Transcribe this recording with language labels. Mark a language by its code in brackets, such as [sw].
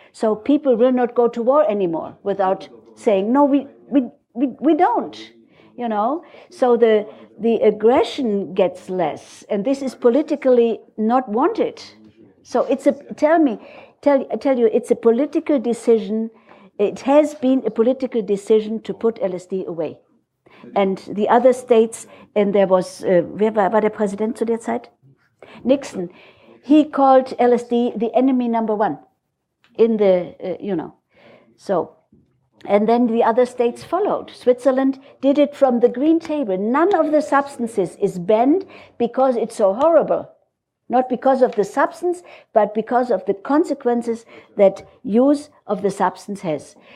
[en] So people will not go to war anymore without saying, no, we don't, So the aggression gets less, and this is politically not wanted. So it's tell you, it's a political decision. It has been a political decision to put LSD away. And the other states, and there was, [de] wer war der Präsident zu der Zeit? [en] Nixon. He called LSD the enemy number one in the, So, and then the other states followed. Switzerland did it from the green table. None of the substances is banned because it's so horrible. Not because of the substance, but because of the consequences that use of the substance has.